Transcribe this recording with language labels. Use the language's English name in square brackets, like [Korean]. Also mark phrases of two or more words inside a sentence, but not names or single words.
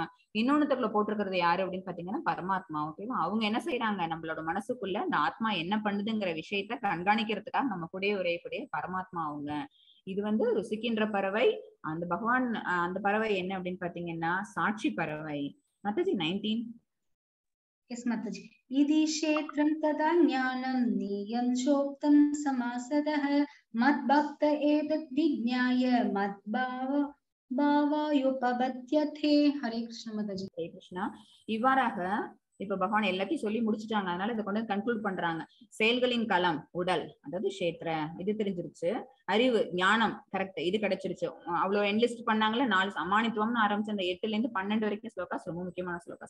[Tamil] இன்னொன்னுத்துக்குள்ள போட்டிருக்கிறது யாரு அப்படின்னு பாத்தீங்கன்னா பரமாத்மா. ஓகேவா? அவங்க என்ன செய்யறாங்க? நம்மளோட மனசுக்குள்ள அந்த ஆத்மா என்ன பண்ணுதுங்கிற விஷயத்த கண்காணிக்கிறதுக்காக நம்ம கூடயே உரையக்கூடிய பரமாத்மா அவங்க. இது வந்து ருசிக்கின்ற பறவை. அந்த பகவான் அந்த பறவை என்ன அப்படின்னு பாத்தீங்கன்னா சாட்சி பறவை. மத்தஜி 19. [Hindi] यस माताजी। [Sanskrit] इति क्षेत्रं तदा ज्ञानं नियं चोक्तं समासदः मद्भक्त एतत् विज्ञाय मद्भावायोपपद्यते। [Hindi] हरे कृष्ण माताजी। [Tamil] ஹரே கிருஷ்ணா. இவ்வாறாக இப்ப பகவான் எல்லாத்தையும் சொல்லி முடிச்சுட்டாங்க. அதனால இதை கொண்டு கன்க்ளூட் பண்றாங்க. செயல்களின் களம் உடல், அதாவது கஷேத்திர, இது தெரிஞ்சிருச்சு. அறிவு ஞானம் கரெக்ட், இது கிடைச்சிருச்சு. அவ்வளவு என்லிஸ்ட் பண்ணாங்களே 4 அமானித்துவம்னு ஆரம்பிச்சு அந்த 8ல இருந்து 12 வரைக்கும் ஸ்லோகாஸ் ரொம்ப முக்கியமான ஸ்லோகாஸ்.